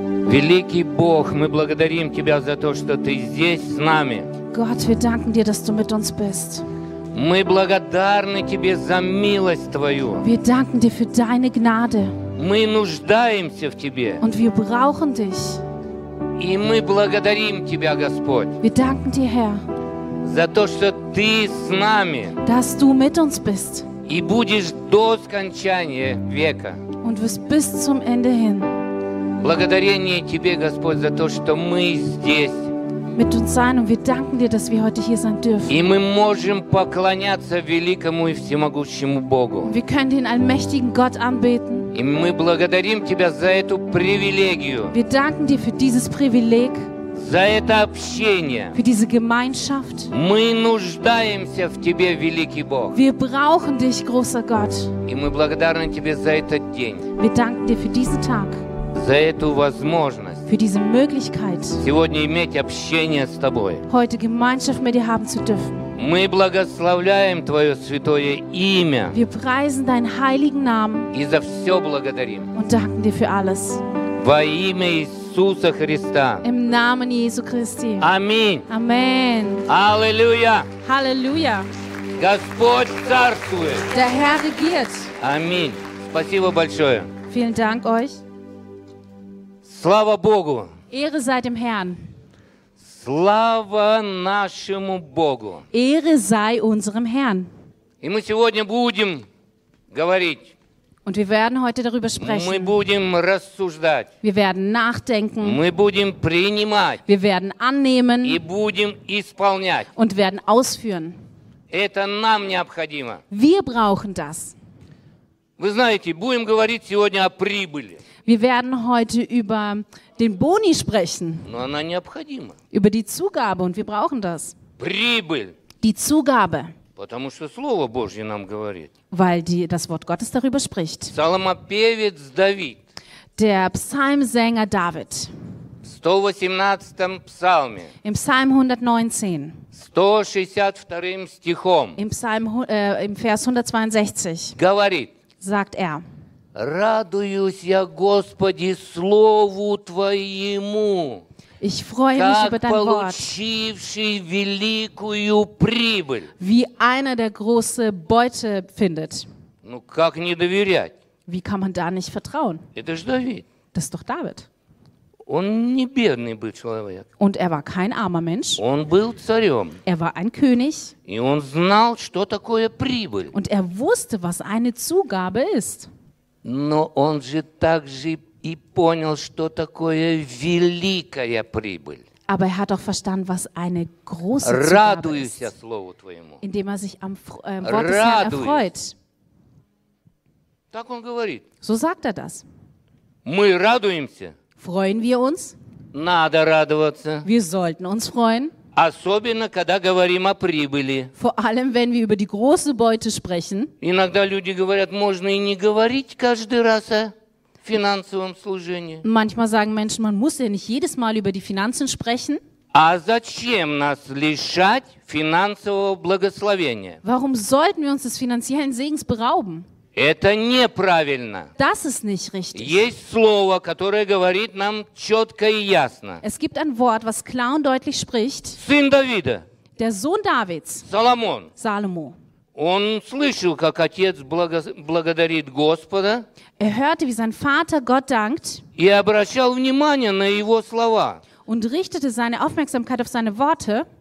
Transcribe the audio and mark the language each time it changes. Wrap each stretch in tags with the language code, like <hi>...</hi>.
<ru>Великий Бог, мы благодарим Тебя за то, что Ты здесь с нами.</ru> <de>God, wir danken dir, dass du mit uns bist.</de> <ru>Мы благодарны Тебе за милость Твою.</ru> <de>Wir danken dir für deine Gnade.</de> <ru>Мы нуждаемся в Тебе.</ru> <de>Und wir brauchen dich.</de> <ru>И мы благодарим Тебя, Господь.</ru> <de>Wir danken dir, Herr.</de> <ru>За то, что Ты с нами.</ru> <de>Dass du mit uns bist.</de> <ru>И будешь до скончания века.</ru> <de>Und wirst bis zum Ende hin.</de> <ru>Благодарение Тебе, Господь, за то, что мы здесь.</ru> <de>Dir,</de> <ru>и мы можем поклоняться великому и всемогущему Богу. И мы благодарим Тебя за эту привилегию. За это общение.</ru> <de>Für diese Gemeinschaft.</de> <ru>Мы нуждаемся в Тебе, великий Бог.</ru> <de>Wir brauchen dich, großer Gott.</de> <ru>И мы благодарны Тебе за этот день.</ru> <de>Wir danken dir für diesen Tag.</de> <ru>За эту возможность.</ru> <de>Für diese Möglichkeit.</de> <ru>Сегодня иметь общение с Тобой.</ru> <de>Heute Gemeinschaft mit dir haben zu dürfen.</de> <ru>Мы благословляем Твое святое имя.</ru> <de>Wir preisen deinen heiligen Namen.</de> <ru>И за все благодарим.</ru> <de>Und danken dir für alles.</de> <ru>Во имя Иисуса Христа.</ru> <de>Im Namen Jesu Christi.</de> <ru>Аминь.</ru> <de>Amen.</de> <ru>Аллилуйя.</ru> <de>Halleluja.</de> <ru>Господь царствует.</ru> <de>Der Herr regiert.</de> <ru>Аминь. Спасибо большое.</ru> <de>Vielen Dank euch.</de> <ru>Слава Богу!</ru> <de>Ehre sei dem Herrn.</de> <ru>Слава нашему Богу!</ru> <de>Ehre sei unserem Herrn.</de> <ru>И мы сегодня будем говорить.</ru> <de>Und wir werden heute darüber sprechen.</de> <ru>Мы будем рассуждать.</ru> <de>Wir werden nachdenken.</de> <ru>Мы будем принимать.</ru> <de>Wir werden annehmen.</de> <ru>И будем исполнять.</ru> <de>Und werden ausführen.</de> <ru>Это нам необходимо.</ru> <de>Wir brauchen das.</de> <ru>Вы знаете, будем говорить сегодня о прибыли.</ru> <de>Wir werden heute über den Boni sprechen.</de> <ru>Но она необходима.</ru> <de>Über die Zugabe und wir brauchen das.</de> <ru>Прибыль.</ru> <de>Die Zugabe.</de> <ru>Потому что Слово Божье нам говорит.</ru> <de>Weil das Wort Gottes darüber spricht.</de> <ru>Псалмопевец Давид.</ru> <de>Der Psalmsänger David.</de> <ru>В 118-м псалме.</ru> <de>Im Psalm 119.</de> <ru>162-м стихом.</ru> <de>Im Psalm, im Vers 162.</de> <ru>Говорит.</ru> <de>Sagt er.</de> <ru>Радуюсь я, Господи, Слову Твоему.</ru> <de>Ich freue mich über dein Wort.</de> <ru>Получивший великую прибыль.</ru> <de>Wie einer, der große Beute findet.</de> <ru>Ну, как не доверять?</ru> <de>Wie kann man da nicht vertrauen?</de> <ru>Это ж Давид.</ru> <de>Das ist doch David.</de> <ru>Он не бедный был человек.</ru> <de>Und er war kein armer Mensch.</de> <ru>Он был царем.</ru> <de>Er war ein König.</de> <ru>И он знал, что такое прибыль.</ru> <de>Und er wusste, was eine Zugabe ist.</de> <ru>Но он же также и понял, что такое великая прибыль.</ru> <de>Aber er hat auch verstanden, was eine große Zugabe</de> <ru>Радуюсь Я слову твоему.</ru> <de>Indem er sich am Wort des Herrn erfreut.</de> <ru>Так он говорит.</ru> <de>So sagt er das.</de> <ru>Мы радуемся.</ru> <de>Freuen wir uns?</de> <ru>Надо радоваться.</ru> <de>Wir sollten uns freuen.</de> <ru>Особенно, когда говорим о прибыли.</ru> <de>Vor allem, wenn wir über die große Beute sprechen.</de> <ru>Иногда люди говорят, можно и не говорить каждый раз о финансовом служении.</ru> <de>Manchmal sagen Menschen, man muss ja nicht jedes Mal über die Finanzen sprechen.</de> <ru>А зачем нас лишать финансового благословения?</ru> <de>Warum sollten wir uns des finanziellen Segens berauben?</de> <ru>Это неправильно.</ru> <de>Das ist nicht richtig.</de> <ru>Есть слово, которое говорит нам четко и ясно.</ru> <de>Es gibt ein Wort, was klar und deutlich spricht.</de> <ru>Сын Давида.</ru> <de>Der Sohn Davids.</de> <ru>Соломон.</ru> <de>Salomo.</de> <ru>Он слышал, как отец благодарит Господа.</ru> <de>Er hörte, wie sein Vater Gott dankt.</de> <ru>И обращал внимание на его слова.</ru> <de>Und richtete seine Aufmerksamkeit auf seine Worte.</de>